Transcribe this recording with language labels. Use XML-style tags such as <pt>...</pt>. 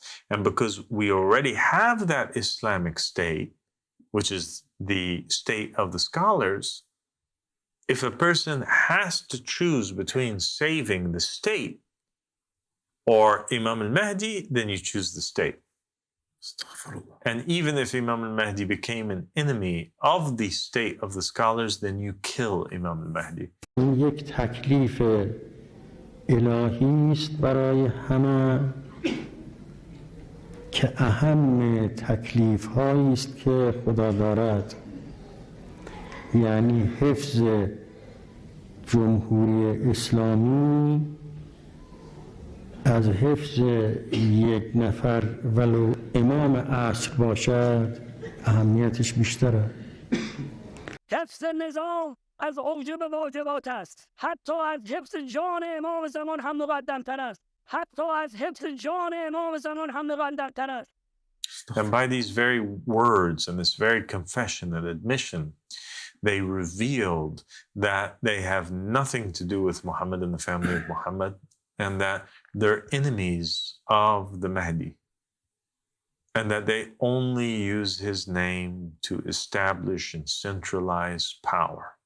<en>And because we already have that Islamic state, which is the state of the scholars, if a person has to choose between saving the state or Imam al-Mahdi, then you choose the state.</en> <ar>Astaghfirullah.</ar> <en>And even if Imam al-Mahdi became an enemy of the state of the scholars, then you kill Imam al-Mahdi.</en> <fa>این یک تکلیف الهی است برای همه که اهم تکلیف هایی است که خدا دارد، یعنی حفظ جمهوری اسلامی از حفظ یک نفر ولو امام عصر باشد اهمیتش بیشتره. حفظ نظام از اوجب واجبات است. حتی از حفظ جان امام زمان هم مقدم‌تر است. حتی از حفظ جان امام زمان هم مقدم‌تر است.</fa> <en>And by these very words and this very confession and admission, they revealed that they have nothing to do with Muhammad and the family of Muhammad, and that they're enemies of the Mahdi, and that they only use his name to establish and centralize power.</en>